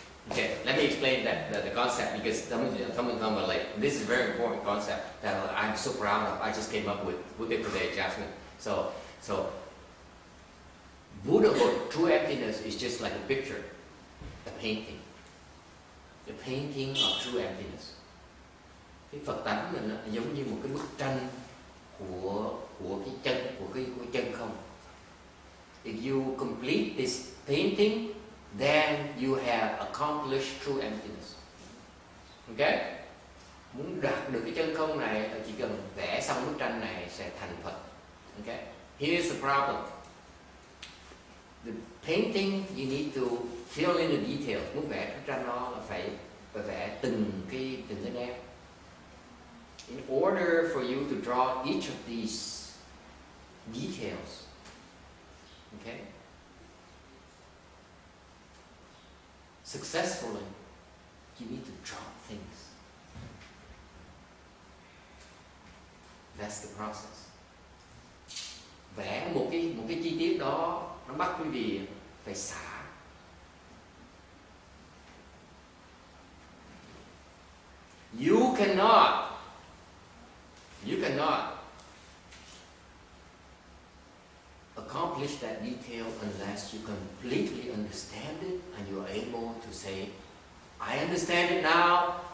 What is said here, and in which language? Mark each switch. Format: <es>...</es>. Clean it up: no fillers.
<en>Okay, let me explain the concept, because someone come late. This is a very important concept that I'm so proud of. I just came up with it today, Jasmine. So Buddhahood, true emptiness, is just like a picture, a painting. The painting of true emptiness.</en> <vi>Cái Phật tánh mình là giống như một cái bức tranh của cái chân không.</vi> <en>If you complete this painting, then you have accomplished true emptiness. Okay?</en> <vi>Muốn đạt được cái chân không này, chỉ cần vẽ xong bức tranh này sẽ thành Phật.</vi> <en>Okay? Here's the problem. The painting, you need to fill in the details.</en> <vi>Muốn vẽ bức tranh đó là phải vẽ từng cái nét.</vi> <en>In order for you to draw each of these details, okay, successfully, you need to drop things. That's the process.</en> <vi>Vẽ một cái chi tiết đó, nó bắt quý vị phải xả.</vi> <en>You cannot accomplish that detail unless you completely understand it and you are able to say, I understand it now.</en>